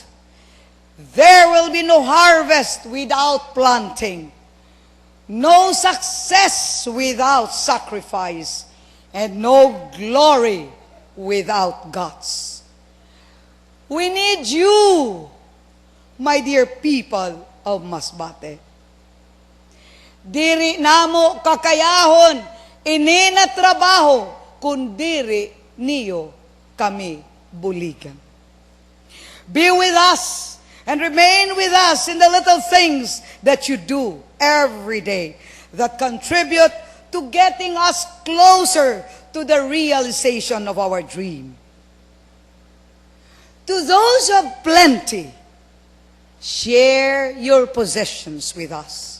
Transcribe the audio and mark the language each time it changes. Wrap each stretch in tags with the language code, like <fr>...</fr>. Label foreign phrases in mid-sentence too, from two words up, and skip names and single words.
<en>There will be no harvest without planting, no success without sacrifice, and no glory without guts. We need you, my dear people of Masbate.</en> <msb>Diri namo kakayahon inina trabaho kundiri niyo kami buligan.</msb> <en>Be with us and remain with us in the little things that you do every day that contribute to getting us closer to the realization of our dream. To those of plenty, share your possessions with us.</en>